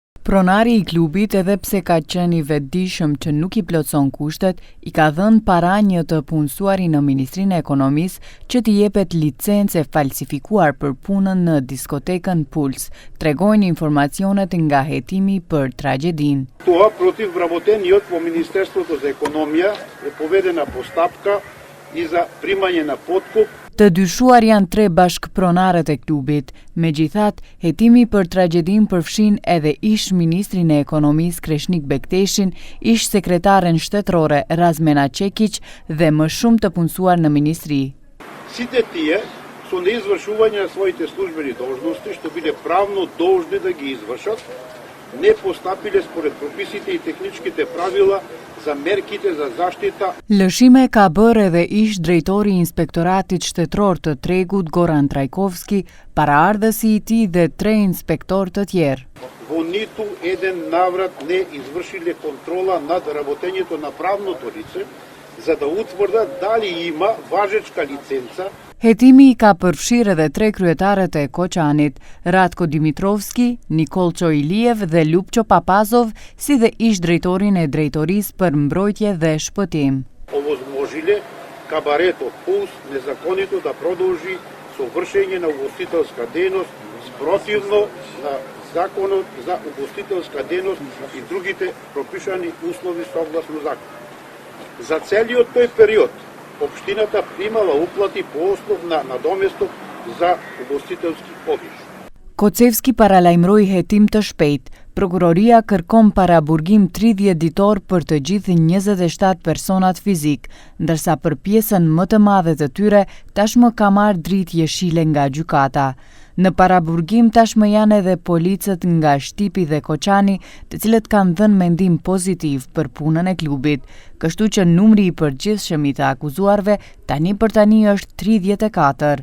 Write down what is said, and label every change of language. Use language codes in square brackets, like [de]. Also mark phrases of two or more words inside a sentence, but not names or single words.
[sq] Pronari I klubit, edhe pse ka qenë I vetëdijshëm që nuk I plotson kushtet, I ka dhënë para një të punësuari në Ministrinë e Ekonomisë që t'i jepet licencë falsifikuar për punën në diskotekën Puls, tregojnë informacionet nga hetimi për tragjedinë. [mk] Това против вработениот во Министерството за економија е поведена постапка и за примање на подкуп. [sq] Të dyshuar janë 3 bashkëpronarët e klubit. Megjithatë, hetimi për tragjedinë përfshin edhe ish ministrin e ekonomisë Kreshnik Bekteshin, ish sekretaren shtetërore Razmena Çekić dhe më shumë të punësuar në ministri. [mk] Сите тие со неизвршување на своите службени должности, што биле правно должни да ги извршат, не постапиле според прописите и техничките правила за мерките за заштита. [sq] Lëshime ka bërë edhe ish drejtori I Inspektoratit Shtetëror të Tregut Goran Trajkovski, paraardhësi I tij dhe 3 inspektor të tjerë. [mk] Во ниту еден наврат не извршиле контрола над работењето на правното лице, за да утврдат дали има важечка лиценца. [sq] Hetimi I ka përfshirë edhe 3 kryetarët e Koçanit, Ratko Dimitrovski, Nikol Çoiliev dhe Lupço Papazov, si dhe ish drejtorin e drejtorisë për mbrojtje dhe shpëtim. [mk] Овозможиле кабарето Пулс незаконито да продолжи со вршење на угостителска дејност спротивно на законот за угостителска дејност и другите пропишани услови согласно закон. За целиот тој период Општината примала уплати по основ на надоместок за угостителски обиш. [sq] Kocevski paralajmëroi hetim të shpejtë. Prokuroria kërkon paraburgim 30 ditor për të gjithë 27 personat fizik, ndërsa për pjesën më të madhe të tyre tashmë ka marrë dritë jeshile nga gjykata. Në paraburgim tashmë janë edhe policët nga Shtipi dhe Koçani, të cilët kanë dhënë mendim pozitiv për punën e klubit, kështu që numri I përgjithshëm I të akuzuarve tani është 34.